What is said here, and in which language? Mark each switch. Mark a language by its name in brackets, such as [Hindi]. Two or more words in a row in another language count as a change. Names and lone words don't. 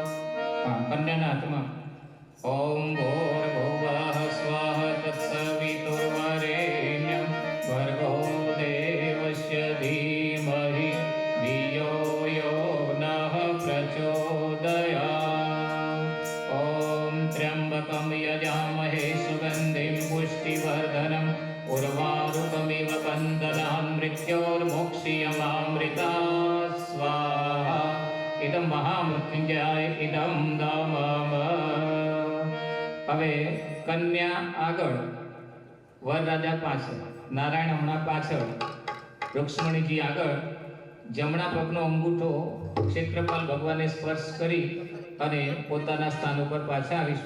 [Gujarati] હા, કન્યાના હાથમાં [Sanskrit] ओम भूर्भुवः स्वः तत्सवितुर्वरेण्यं भर्गो देवस्य धीमहि धियो यो नः प्रचोदयात. ओम त्र्यंबकं यजामहे सुगंधिं पुष्टिवर्धनम् उर्वारुकमिव बंधनान् मृत्योर्मोक्षीयमामृता स्वाहा. इदं महामृत्युंजयाय इदं नमः। [Gujarati] હવે કન્યા આગળ, વરરાજા પાછળ, નારાયણ હમણાં પાછળ, રુક્ષ્મણીજી આગળ જમણા પગનો અંગૂઠો ક્ષેત્રપાલ ભગવાને સ્પર્શ કરી અને પોતાના સ્થાન ઉપર પાછા આવીશું.